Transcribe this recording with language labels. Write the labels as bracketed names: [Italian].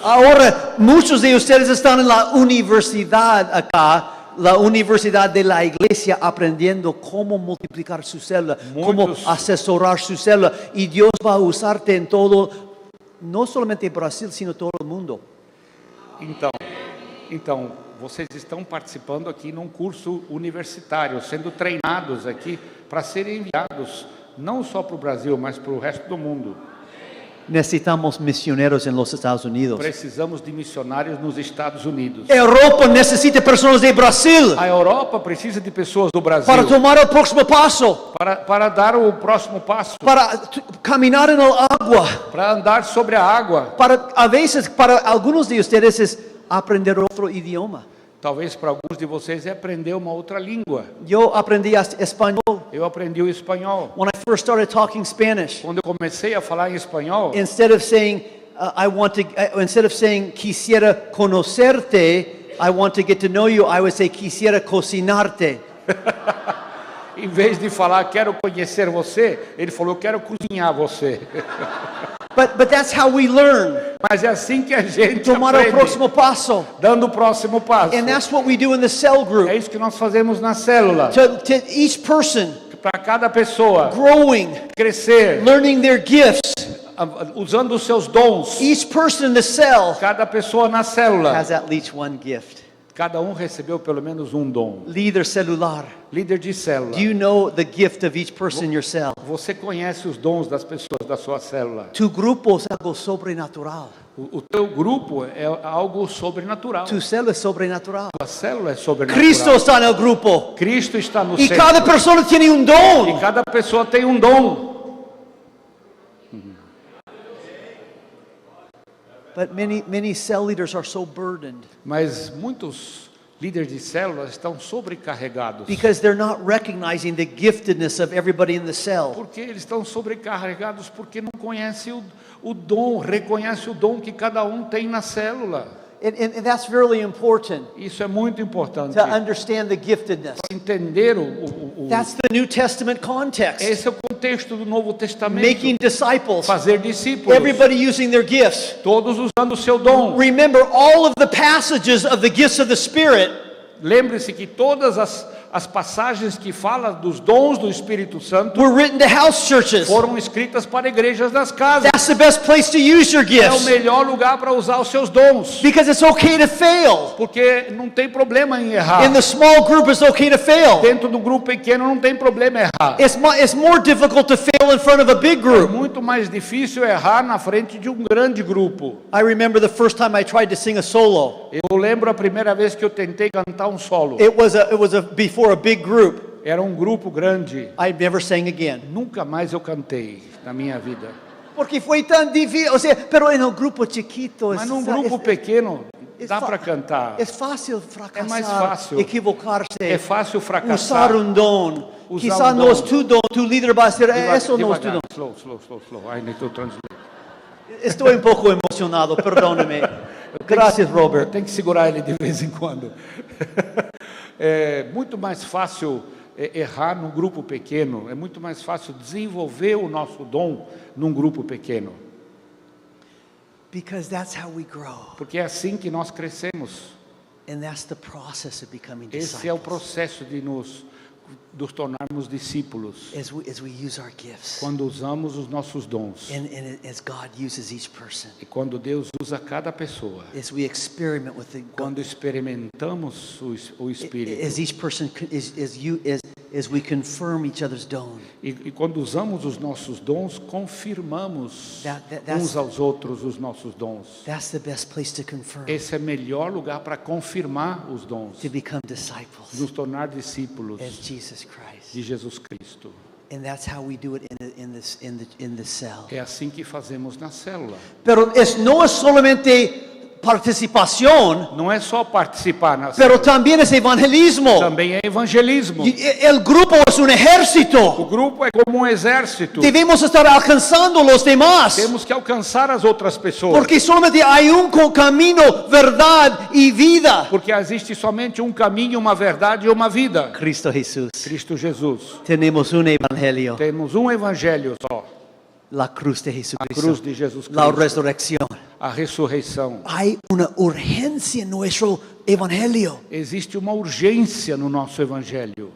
[Spanish] Ahora, muchos de ustedes están en la universidad acá, la universidad de la iglesia, aprendiendo cómo multiplicar su célula, cómo asesorar su célula. Y Dios va a usarte en todo, no solamente en Brasil, sino todo el mundo. [Portuguese] Então, vocês estão participando aqui num curso universitário, sendo treinados aqui para serem enviados não só para o Brasil, mas para o resto do mundo. [Spanish] Necesitamos misioneros en los Estados Unidos. [Portuguese] Precisamos de missionários nos Estados Unidos. [Spanish] Europa necesita personas de Brasil [Portuguese] A Europa precisa de pessoas do Brasil [Spanish] para tomar el próximo paso, [Portuguese] para dar o próximo passo, [Spanish] para caminar en el agua. [Portuguese] para andar sobre a água. [Spanish] A veces, para algunos de ustedes es aprender otro idioma. [Portuguese] Talvez para alguns de vocês é aprender uma outra língua. [Spanish] Yo aprendí español [Portuguese] Eu aprendi o espanhol. [English] when I first started talking Spanish. [Portuguese] Quando eu comecei a falar em espanhol, [English] Instead of saying instead of saying [Spanish] quisiera conocerte, [English] I want to get to know you, I would say [Spanish] quisiera cocinarte. [Portuguese] em vez de falar quero conhecer você, ele falou quero cozinhar você. [English] But that's how we learn. [Portuguese] Mas é assim que a gente Tomar o aprende, próximo passo. dando o próximo passo. [English] And that's what we do in the cell group. [Portuguese] É isso que nós fazemos na célula. [English] To each person [Portuguese] Para cada pessoa [English] growing, [Portuguese] crescer, [English] learning their gifts. [Portuguese] usando os seus dons. [English] Each person in the cell [Portuguese] Cada pessoa na célula [English] has at least one gift. [Portuguese] Cada um recebeu pelo menos um dom. [Spanish] Líder celular. [Portuguese] Líder de célula. [English] Do you know the gift of each person in your cell? [Portuguese] Você conhece os dons das pessoas da sua célula. [Spanish] Tu grupo es algo sobrenatural. [Portuguese] O teu grupo é algo sobrenatural. [Spanish] Tu célula es sobrenatural. [Portuguese] A célula é sobrenatural. Cristo está no grupo. Cristo está no [Spanish] Y [Portuguese] centro. [Spanish] cada persona tiene un [Portuguese] E [Spanish] don. [Portuguese] cada pessoa tem um dom. [English] But many cell leaders are so burdened [Portuguese] Mas muitos líderes de células estão sobrecarregados. [English] because they're not recognizing the giftedness of everybody in the cell. [Portuguese] Porque eles estão sobrecarregados porque não conhecem o dom, reconhece o dom que cada um tem na célula. [English] And that's really important [Portuguese] Isso é muito importante. [English] to understand the giftedness. [Portuguese] Entender [English] That's the New Testament context. [Portuguese] esse é o contexto do Novo Testamento. [English] Making disciples. [Portuguese] Fazer discípulos. [English] Everybody using their gifts. [Portuguese] Todos usando o seu dom. [English] Remember, all of the passages of the gifts of the Spirit [Portuguese] Lembre-se que todas as passagens que falam dos dons do Espírito Santo [English] were written to house churches. [Portuguese] foram escritas para igrejas das casas. [English] That's the best place to use your [Portuguese] É o [English] gifts [Portuguese] melhor lugar para usar os seus dons. [English] because it's okay to fail. [Portuguese] Porque não tem problema em errar. [English] In the small group, it's okay to fail. [Portuguese] Dentro do grupo pequeno não tem problema errar. [English] It's more difficult to fail in front of a big [Portuguese] É [English] group. [Portuguese] muito mais difícil errar na frente de um grande grupo. [English] I remember the first time I tried to sing a solo. [Portuguese] Eu lembro a primeira vez que eu tentei cantar um solo. [English] It was before a big group. [Portuguese] Era um grupo grande. [English] I never sang again. [Portuguese] Nunca mais eu cantei na minha vida. Porque foi tão difícil. [Spanish] O sea, pero en el grupo chiquito. [Portuguese] Mas num grupo pequeno dá para cantar. É fácil fracassar. É mais fácil. Equivocar-se. É fácil fracassar. Usar um dom. Usar [Spanish] Quizá [Portuguese] um não dom. tu líder vai ser. Isso não é tu dom. [English] Slow. I need to translate. [Portuguese] Estou um pouco emocionado, perdone-me. Graças, Robert. Tem que segurar ele de vez em quando. É muito mais fácil errar num grupo pequeno. É muito mais fácil desenvolver o nosso dom num grupo pequeno. [English] Because that's how we grow. [Portuguese] Porque é assim que nós crescemos. [English] And that's the process of becoming [Portuguese] Esse é o [English] disciples. [Portuguese] processo de nos tornarmos discípulos. [English] As we use our gifts. [Portuguese] Quando usamos os nossos dons. [English] And as God uses each person. [Portuguese] E quando Deus usa cada pessoa. [English] As we experiment with [Portuguese] Quando experimentamos o Espírito. [English] As each person as we confirm each other's dom. [Portuguese] E quando usamos os nossos dons, confirmamos [English] That's- [Portuguese] uns aos outros os nossos dons. [English] That's the best place to confirm. [Portuguese] Esse é o melhor lugar para confirmar os dons. [English] To become disciples [Portuguese] Nos tornar discípulos [English] as Jesus Christ. [Portuguese] de Jesus Cristo. [English] And that's how we do it in the cell. [Portuguese] É assim que fazemos na célula. [Spanish] Pero no es solamente participación, [Portuguese] Não é só participar na [Spanish] pero [Portuguese] célula. [Spanish] también es evangelismo. [Portuguese] Também é evangelismo. [Spanish] El grupo es un [Portuguese] O [Spanish] ejército. [Portuguese] grupo é como um exército. [Spanish] Debemos estar alcanzando los demás. [Portuguese] Temos que alcançar as outras pessoas. [Spanish] Porque solamente hay un camino, verdad y vida. [Portuguese] Porque existe somente um caminho, uma verdade e uma vida. [Spanish] Cristo Jesús. [Portuguese] Cristo Jesus. [Spanish] Tenemos un evangelio. [Portuguese] Temos um evangelho só. [Spanish] La cruz de [Portuguese] A [Spanish] Jesucristo. [Portuguese] cruz de Jesus [Spanish] La [Portuguese] Cristo. [Spanish] resurrección. [Portuguese] A ressurreição. [Spanish] Hay una urgencia en nuestro evangelio. [Portuguese] Existe uma urgência no nosso evangelho.